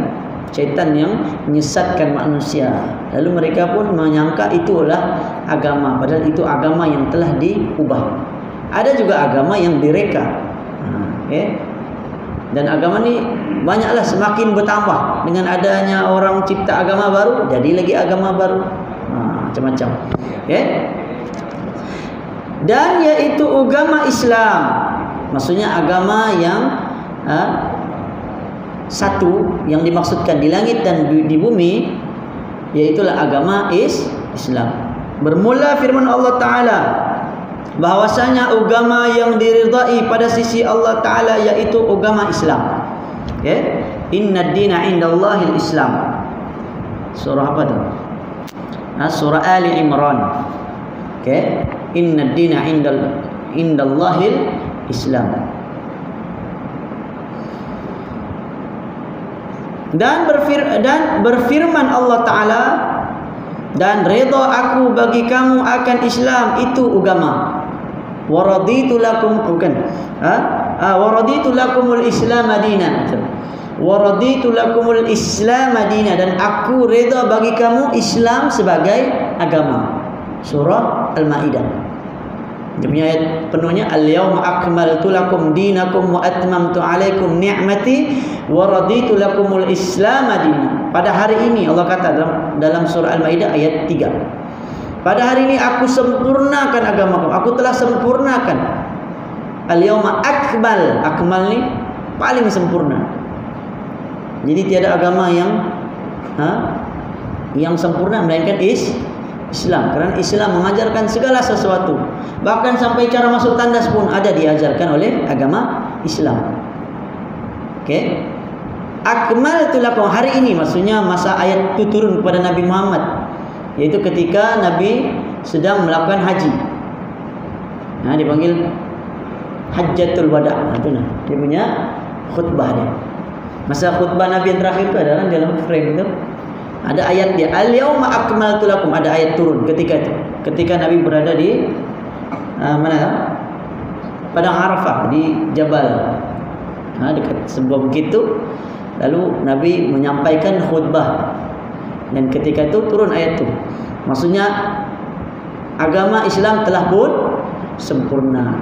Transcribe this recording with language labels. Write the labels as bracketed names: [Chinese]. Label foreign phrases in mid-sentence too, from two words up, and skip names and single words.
[Malay] Syaitan yang menyesatkan manusia. Lalu mereka pun menyangka itulah agama, padahal itu agama yang telah diubah. Ada juga agama yang direka. Dan agama ni banyaklah, semakin bertambah dengan adanya orang cipta agama baru, jadi lagi agama baru, macam-macam. Dan yaitu agama Islam, maksudnya agama yang satu, yang dimaksudkan di langit dan di bumi, yaitulah agama Islam. Bermula firman Allah Ta'ala bahwasanya agama yang diridai pada sisi Allah Ta'ala yaitu agama Islam. [Arabic] إن الدين عند الله الإسلام. [Malay] Surah apa tu? Surah Ali Imran. [Arabic] إن الدين عند الله الإسلام. [Malay] Dan berfirman Allah Ta'ala, dan redha aku bagi kamu akan Islam itu agama. [Arabic] ورضيت لكم ورضيت لكم الإسلام دينا. ورضيت لكم الإسلام دينا, [Malay] dan aku redha bagi kamu Islam sebagai agama. Surah Al-Maidah. Dia punya ayat penuhnya, [Arabic] اليوم أكملت لكم دينكم وأتممت عليكم نعمتي ورضيت لكم الإسلام دينا. [Malay] Pada hari ini Allah kata dalam surah Al-Maidah ayat 3. Pada hari ini aku sempurnakan agama kamu. Aku telah sempurnakan. [Arabic] اليوم أكمل. [Malay] Akmal ni paling sempurna. Jadi tiada agama yang sempurna melainkan Islam. Kerana Islam mengajarkan segala sesuatu. Bahkan sampai cara masuk tandas pun ada diajarkan oleh agama Islam. [Arabic] أكملت لكم, [Malay] hari ini maksudnya masa ayat itu turun kepada Nabi Muhammad, yaitu ketika Nabi sedang melakukan haji. Dipanggil Hajjatul Wada. Itu dia punya khutbah dia. Masa khutbah Nabi yang terakhir itu adalah dalam frame itu ada ayat dia, [Arabic] اليوم أكملت لكم, [Malay] ada ayat turun ketika itu. Ketika Nabi berada di mana? Padang Arafah di Jabal. Dekat sebuah bukit itu. Lalu Nabi menyampaikan khutbah. Dan ketika itu turun ayat itu. Maksudnya agama Islam telah pun sempurna.